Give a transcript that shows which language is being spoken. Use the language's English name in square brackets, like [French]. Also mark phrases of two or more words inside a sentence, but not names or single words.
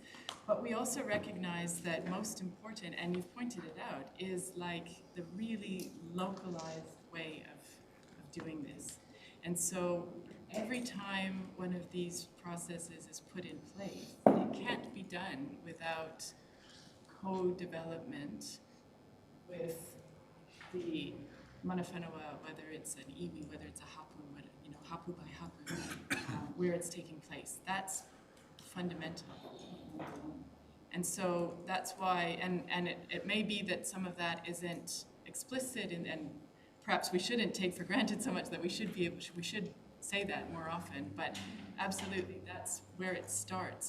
[English] But we also recognize that most important, and you've pointed it out, is like the really localized way of doing this. And so every time one of these processes is put in place, it can't be done without co-development with the [Māori] mana whenua, [English] whether it's an iwi, whether it's a hapu, hapu by hapu, where it's taking place. That's fundamental. And so that's why, and it may be that some of that isn't explicit, and perhaps we shouldn't take for granted so much that we should say that more often, but absolutely that's where it starts.